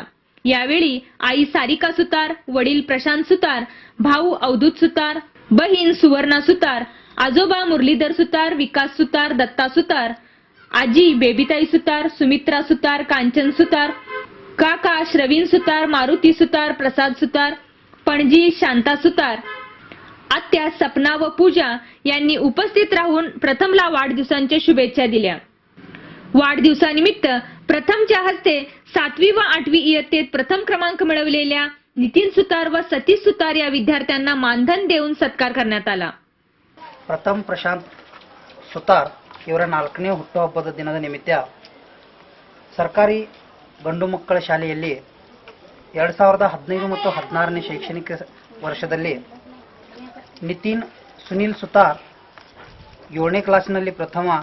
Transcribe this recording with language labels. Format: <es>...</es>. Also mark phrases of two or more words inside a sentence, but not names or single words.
<mr>यावेळी आई सारिका सुतार, वडील प्रशांत सुतार, भाऊ अवधूत सुतार, बहीण सुवर्णा सुतार, आजोबा मुरलीधर सुतार, विकास सुतार, दत्ता सुतार, आजी बेबीताई सुतार, सुमित्रा सुतार, कांचन सुतार, काका श्रवीण सुतार, मारुती सुतार, प्रसाद सुतार, पणजी शांता सुतार, आत्या सपना व पूजा यांनी उपस्थित राहून प्रथमला वाढदिवसांच्या शुभेच्छा दिल्या। वाढदिवसानिमित्त प्रथमच्या हस्ते 7वी व 8वी इयत्तेत प्रथम क्रमांक मिळवलेल्या नितीन सुतार व सतीश सुतार या विद्यार्थ्यांना मानधन देऊन सत्कार करण्यात आला।</mr> <kn>ಪ್ರಥಮ್ ಪ್ರಶಾಂತ್ ಸುತಾರ್ ಇವರ 4ನೇ ಹುಟ್ಟುಹಬ್ಬದ ದಿನದ ನಿಮಿತ್ತ ಸರ್ಕಾರಿ ಗಂಡು ಮಕ್ಕಳ ಶಾಲೆಯಲ್ಲಿ 2015 ಮತ್ತು 16ನೇ ಶೈಕ್ಷಣಿಕ ವರ್ಷದಲ್ಲಿ ನಿತಿನ್ ಸುನಿಲ್ ಸುತಾರ್ 7ನೇ ಕ್ಲಾಸಿನಲ್ಲಿ ಪ್ರಥಮ,</kn>